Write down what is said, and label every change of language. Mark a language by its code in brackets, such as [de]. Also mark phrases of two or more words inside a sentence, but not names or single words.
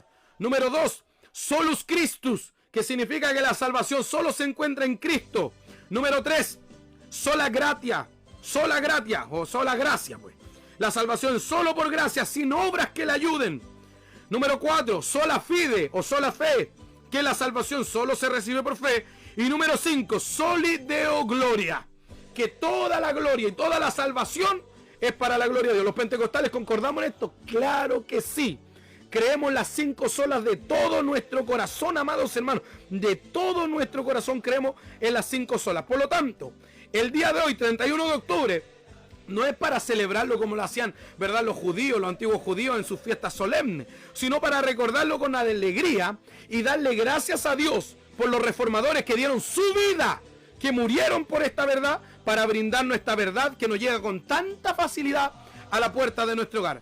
[es] Número 2, [la] solus Christus, [es] que significa que la salvación solo se encuentra en Cristo. Número 3, [la] sola gratia [es] o sola gracia, pues. La salvación solo por gracia, sin obras que la ayuden. Número 4, [la] sola fide [es] o sola fe, que la salvación solo se recibe por fe. Y número 5, [la] soli deo gloria, [es] que toda la gloria y toda la salvación es para la gloria de Dios. ¿Los pentecostales concordamos en esto? Claro que sí. Creemos las 5 solas de todo nuestro corazón, amados hermanos. De todo nuestro corazón creemos en las 5 solas. Por lo tanto, el día de hoy, 31 de octubre, no es para celebrarlo como lo hacían, ¿verdad?, los judíos, los antiguos judíos en sus fiestas solemnes, sino para recordarlo con alegría y darle gracias a Dios por los reformadores que dieron su vida, que murieron por esta verdad, para brindarnos esta verdad que nos llega con tanta facilidad a la puerta de nuestro hogar.